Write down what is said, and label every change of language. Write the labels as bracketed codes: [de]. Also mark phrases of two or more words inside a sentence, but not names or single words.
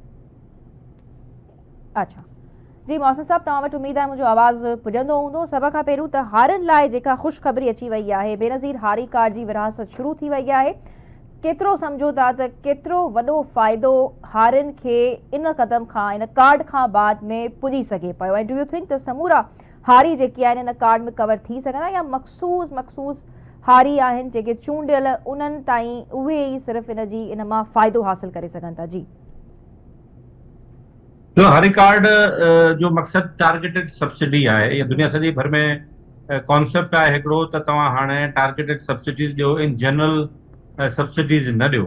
[sd] अच्छा जी मोहसिन साहब, तव्हां वटि उमेद आहे मुंहिंजो आवाज़ु पुॼंदो हूंदो। सभ खां पहिरियों त हारनि लाइ जेका ख़ुशख़बरी अची वई आहे, बेनज़ीर हारी कार्ड जी विरासत शुरू थी वई आहे, केतिरो सम्झो था त केतिरो वॾो फ़ाइदो हारनि खे इन क़दम खां, इन कार्ड खां बाद में पुॼी सघे पियो? ऐं [en] do you think [sd] त समूरा हारी जेकी आहिनि इन कार्ड में कवर थी सघंदा या मख़सूस हारी आहिनि जेके चूंडियल उन्हनि ताईं उहे ई सिर्फ़ु इन मां फ़ाइदो हासिल करे सघनि था? जी जो हारी कार्ड जो मक़सद [en] targeted subsidy [sd] आहे, इहा दुनिया सॼी भर में कॉन्सेप्ट आहे हिकिड़ो त तव्हां हाणे [en] targeted subsidies [sd] ॾियो, इन [en] general subsidies [sd] न ॾियो।